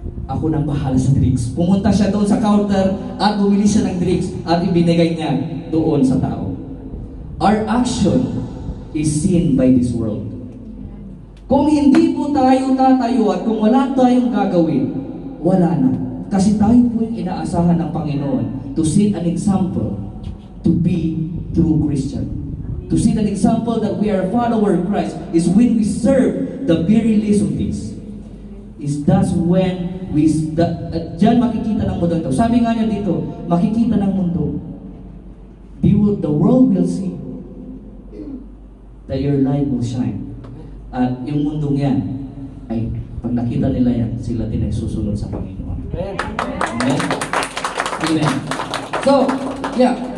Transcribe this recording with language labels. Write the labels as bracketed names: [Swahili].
[Filipino] Ako nang bahala sa drinks. Pumunta siya doon sa counter at bumili siya ng drinks at ibinigay niya doon sa tao. [English] Our action is seen by this world. [Filipino] Kung hindi po tayo tatayo at kung wala tayong gagawin, wala na. Kasi tayo po yung inaasahan ng Panginoon [English] to set an example to be true Christian. To see an example that we are a follower of Christ is when we serve the very least of this. That's when [Filipino] diyan makikita ng mundo ito. Sabi nga niya dito, makikita ng mundo. [English] The world will see that your light will shine. [Filipino] At yung mundong yan, ay pag nakita nila yan, sila din ay susunod sa Panginoon. [English] Amen? Amen. So, yeah.